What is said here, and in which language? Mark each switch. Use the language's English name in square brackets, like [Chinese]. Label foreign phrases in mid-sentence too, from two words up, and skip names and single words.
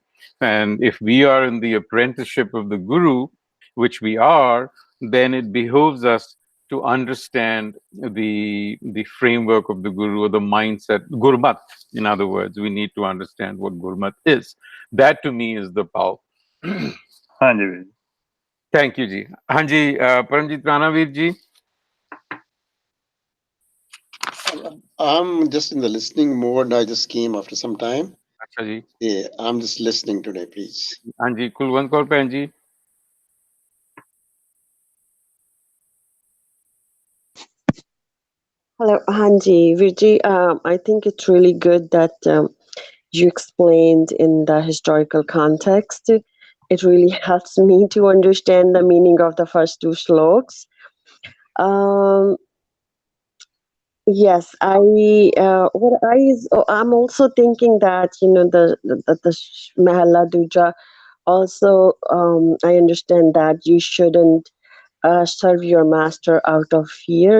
[English] And if we are in the apprenticeship of the Guru, which we are, then it behooves us to understand the framework of the guru, or the mindset, gurmat. In other words, we need to understand what gurmat is. That to me is the power. [Hindi] हाँ जी भैया। [English] Thank you ji. [Hindi] हाँ जी, परमजीत राणावीर जी। [English] I'm just in the listening mode. I just came after some time. [Hindi] अच्छा जी। [English] Yeah, I'm just listening today, please. [Hindi] हाँ जी, कुलवंत कौर भैन जी। [English] Hello, Hanji. Virji, I think it's really good that you explained in the historical context. It really helps me to understand the meaning of the first two sloks. Um, yes, I'm also thinking that the Mahalla Duja also, I understand that you shouldn't serve your master out of fear.